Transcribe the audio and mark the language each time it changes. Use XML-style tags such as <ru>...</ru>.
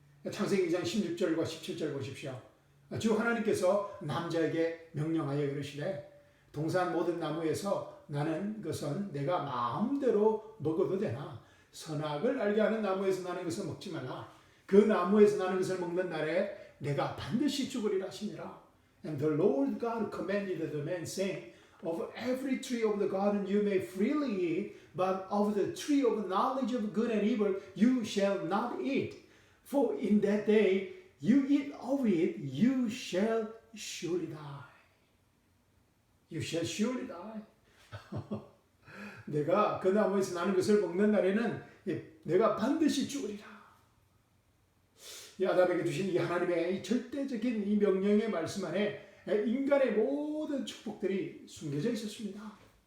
<ko>창세기 2장 16절과 17절 보십시오. 주 하나님께서 남자에게 명령하여 이르시되 동산 모든 나무에서 나는 것은 내가 마음대로 먹어도 되나 선악을 알게 하는 나무에서 나는 것을 먹지 말라. 그 나무에서 나는 것을 먹는 날에 내가 반드시 죽으리라 하시니라.</ko> <en>And the Lord God commanded the man saying, of every tree of the garden you may freely eat, but of the tree of knowledge of good and evil you shall not eat. For in that day you eat of it, you shall surely die. You shall surely die.</en> <ko>내가 그 나무에서 나는 것을 먹는 날에는 내가 반드시 죽으리라. 이 아담에게 주신 이 하나님의 이 절대적인 이 명령의 말씀 안에 인간의 모든 축복들이 숨겨져 있었습니다.</ko>